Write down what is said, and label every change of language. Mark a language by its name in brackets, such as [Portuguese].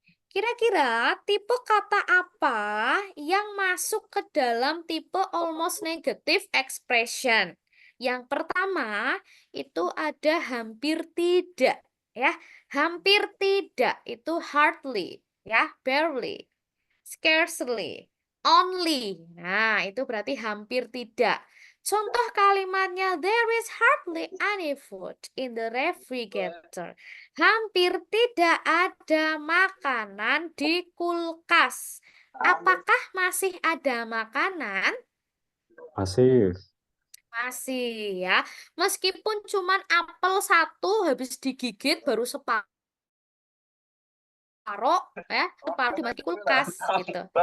[Indonesian] Kira-kira tipe kata apa yang masuk ke dalam tipe almost negative expression? Yang pertama itu ada hampir tidak ya. Hampir tidak itu hardly ya, barely, scarcely, only. Nah, itu berarti hampir tidak. Contoh kalimatnya, [English] there is hardly any food in the refrigerator. [Indonesian] Hampir tidak ada makanan di kulkas. Apakah masih ada makanan? Masih. Masih ya. Meskipun cuman apel satu habis digigit baru separuh ya, separuh dimasukin kulkas gitu.